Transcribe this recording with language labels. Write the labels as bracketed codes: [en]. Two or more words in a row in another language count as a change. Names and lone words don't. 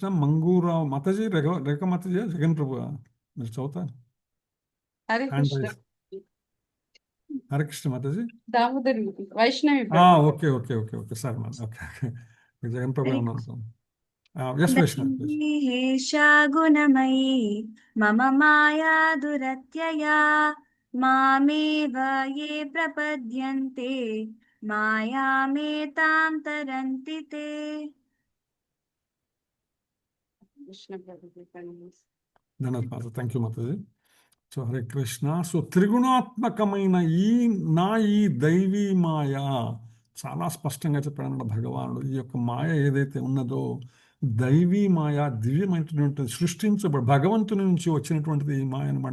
[te] మంగూరావు మతజీ, రేఖ మతజీ, జగన్ ప్రభు మీరు చదువుతారు? హరే కృష్ణ. హరే కృష్ణ మతజీ. దామోదరి వైష్ణవి. [en] okay okay okay okay sir. okay okay. [te] జగన్ ప్రభు ఉన్నాను. ఎస్ వైష్ణవ్ ప్లీజ్. [sa] दैवीहेषा गुणमयी मम माया दुरत्यया मामेव ये प्रपद्यन्ते मायामेतां तरन्ति ते। [te] ధన్యవాదాలు, [en] thank you [te] మాతాజీ. సో హరే కృష్ణ. సో త్రిగుణాత్మకమైన ఈ దైవీ మాయ చాలా స్పష్టంగా చెప్పాడన్నమాట భగవానుడు. ఈ యొక్క మాయ ఏదైతే ఉన్నదో దైవీ మాయ, దివ్యమైనటువంటి భగవంతుని నుంచి వచ్చినటువంటిది ఈ మాయ అన్నమాట.